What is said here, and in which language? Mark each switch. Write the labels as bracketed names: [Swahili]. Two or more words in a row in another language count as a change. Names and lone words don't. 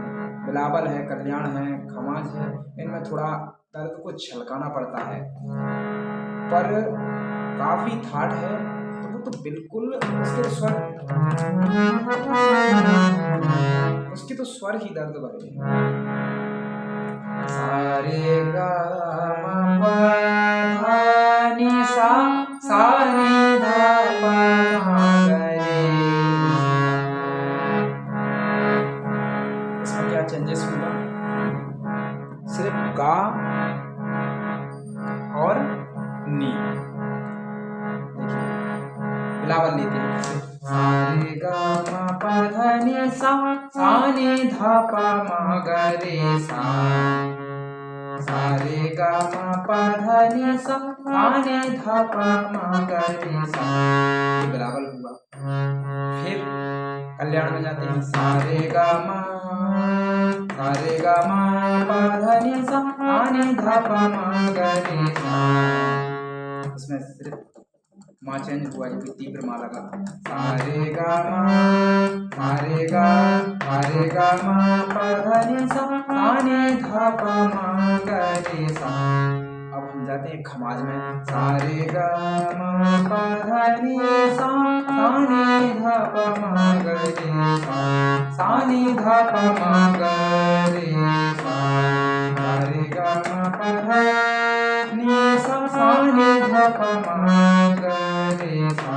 [Hindi] बिलावल है, कल्याण है, खमाज है, इनमें थोड़ा दर्द को छलकाना पड़ता है, पर काफी ठाठ है तो वो तो बिल्कुल उसके तो स्वर ही दर्द भरे हैं। सा रे गा मा पा धा नी सा, सा नी धा पा मा गा रे सा। इसमें क्या चेंजेस होगा? सिर्फ गा और नी। देखिए बिलावल लेते हैं, सा रे गा मा पा धा नी सा, सा नी धा पा मा गा रे सा, सा रे गा मा पा धा नी सा, सा नी धा पा मा गा रे सा, ये बिलावल हुआ। फिर कल्याण में जाते हैं, सा रे गा मा पा धा नी सा, सा नी धा पा मा गा रे सा। इसमें सिर्फ माँ चेंज हुआ, जो तीव्र माँ लगा। सा रे गा मा पा धा नी सा, सा नी धा पा मा गा रे सा। अब हम जाते हैं खमाज में, सा रे गा मा पा धा नी सा, सा नी धा पा मा गा रे सा, सा नी धा पा मा गा रे सा, सा रे गा मा पा धा नी सा, सा नी धा पा मा गा रे सा।